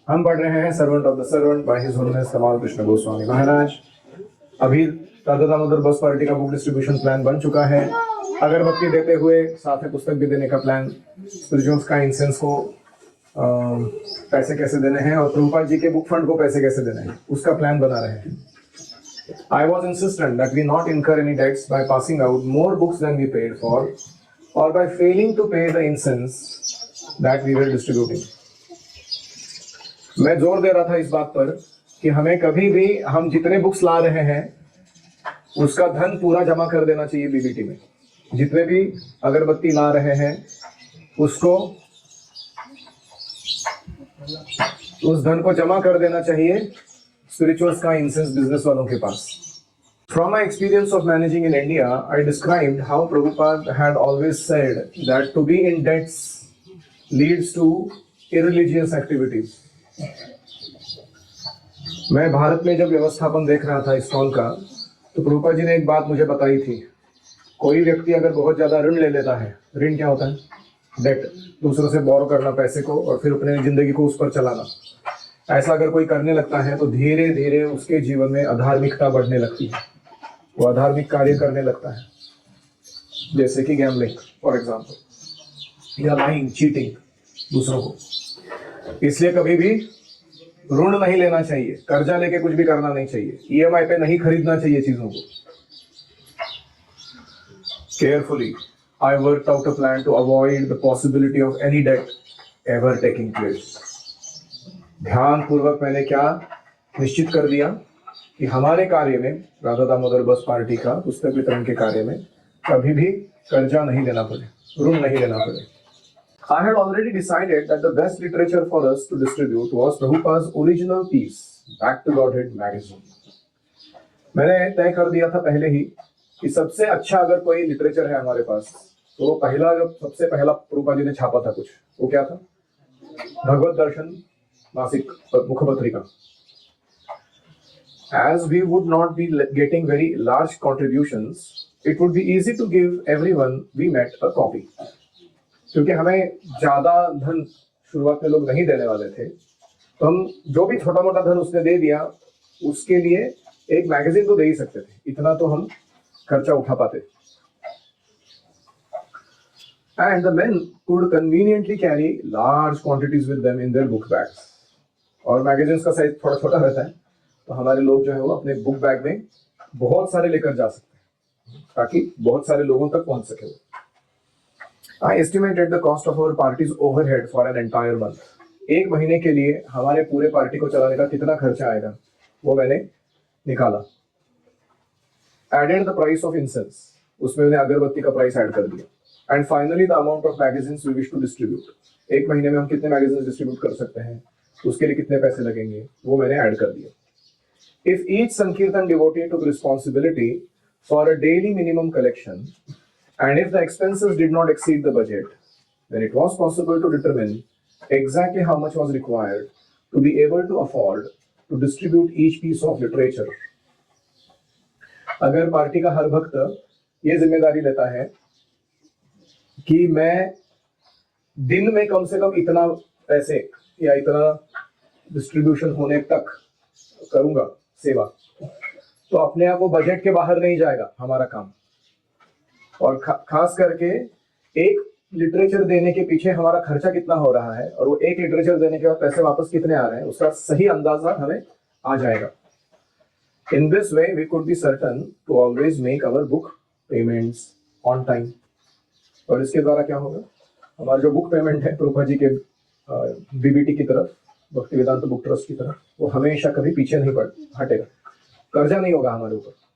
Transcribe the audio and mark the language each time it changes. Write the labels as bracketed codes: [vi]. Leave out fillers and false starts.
[hi] हम पढ़ रहे हैं servant of the servant by his holiness कमाल कृष्ण गोस्वामी महाराज। अभी राधा दामोदर बस पार्टी का बुक डिस्ट्रीब्यूशन प्लान बन चुका है। अगरबत्ती देते हुए साथ में पुस्तक भी देने का प्लान, स्पिरिचुअल्स का इंसेंस को पैसे कैसे देने हैं और प्रभुपाद जी के बुक फंड को पैसे कैसे देने हैं, उसका प्लान बना रहे हैं। [en] I was insistent that we not incur any debts by passing out more books than we paid for or by failing to pay the incense that we were distributing. [hi] मैं जोर दे रहा था इस बात पर कि हमें कभी भी हम जितने बुक्स ला रहे हैं उसका धन पूरा जमा कर देना चाहिए बीबीटी में। जितने भी अगरबत्ती ला रहे हैं उसको, उस धन को जमा कर देना चाहिए स्पिरिचुअल्स का इंसेंस बिजनेस वालों के पास। [en] From my experience of managing in India, I described how Prabhupada had always said that to be in debts leads to irreligious activities. [hi] मैं भारत में जब व्यवस्थापन देख रहा था इस्कॉन का, तो प्रभुपाद जी ने एक बात मुझे बताई थी। कोई व्यक्ति अगर बहुत ज्यादा ऋण ले लेता है, ऋण क्या होता है? डेट, दूसरों से बोरो करना पैसे को और फिर अपने जिंदगी को उस पर चलाना। ऐसा अगर कोई करने लगता है तो धीरे धीरे उसके जीवन में अधार्मिकता बढ़ने लगती है, वो अधार्मिक कार्य करने लगता है, जैसे कि [en] gambling for example, [hi] या लाइंग, चीटिंग दूसरों को। इसलिए कभी भी ऋण नहीं लेना चाहिए, कर्जा लेके कुछ भी करना नहीं चाहिए, ईएमआई पे नहीं खरीदना चाहिए चीजों को। [en] Carefully I worked out a plan to avoid the possibility of any debt ever taking place. [hi] ध्यान पूर्वक मैंने क्या निश्चित कर दिया कि हमारे कार्य में, राधा दामोदर बस पार्टी का पुस्तक वितरण के कार्य में, कभी भी कर्जा नहीं लेना पड़े, ऋण नहीं लेना पड़े। [en] I had already decided that the best literature for us to distribute was Prabhupada's original piece, Back to Godhead magazine. [hi] मैंने तय कर दिया था पहले ही कि सबसे अच्छा अगर कोई लिटरेचर है हमारे पास, तो वो पहला, जब सबसे पहला प्रभुपाद जी ने छापा था कुछ, वो क्या था? भगवत दर्शन मासिक मुखपत्रिका। [en] As we would not be getting very large contributions, it would be easy to give everyone we met a copy. [hi] क्योंकि हमें ज्यादा धन शुरुआत में लोग नहीं देने वाले थे, तो हम जो भी छोटा मोटा धन उसने दे दिया, उसके लिए एक मैगजीन तो दे ही सकते थे, इतना तो हम खर्चा उठा पाते। [en] And the men could conveniently carry large quantities with them in their book bags. [hi] और मैगजीन्स का साइज थोड़ा छोटा रहता है, तो हमारे लोग जो है वो अपने बुक बैग में बहुत सारे लेकर जा सकते हैं, ताकि बहुत सारे लोगों तक पहुंच सके। [en] I estimated the cost of our party's overhead for an entire month. [hi] एक महीने के लिए हमारे पूरे पार्टी को चलाने का कितना खर्चा आएगा, वो मैंने निकाला। [en] Added the price of incense, [hi] उसमें मैंने अगरबत्ती का प्राइस ऐड कर दिया। [en] And finally the amount of magazines we wish to distribute. [hi] एक महीने में हम कितने मैगजीन्स डिस्ट्रीब्यूट कर सकते हैं, उसके लिए कितने पैसे लगेंगे, वो मैंने ऐड कर दिया। [en] If each Sankirtan devotee took responsibility for a daily minimum collection, and if the expenses did not exceed the budget, then it was possible to determine exactly how much was required to be able to afford to distribute each piece of literature. [hi] अगर party का हर भक्त ये जिम्मेदारी लेता है कि मैं दिन में कम से कम इतना पैसे या इतना डिस्ट्रीब्यूशन होने तक करूंगा सेवा, तो अपने आप वो बजट के बाहर नहीं जाएगा हमारा काम। और खास करके एक लिटरेचर देने के पीछे हमारा खर्चा कितना हो रहा है और वो एक लिटरेचर देने के बाद पैसे वापस कितने आ रहे हैं, उसका सही अंदाजा हमें आ जाएगा। [en] In this way, we could be certain to always make our book payments on time. [hi] और इसके द्वारा क्या होगा, हमारा जो बुक पेमेंट है प्रभुपाद जी के बीबीटी की तरफ, भक्ति वेदांत बुक ट्रस्ट की तरफ, वो हमेशा कभी पीछे नहीं हटेगा, कर्जा नहीं होगा हमारे ऊपर।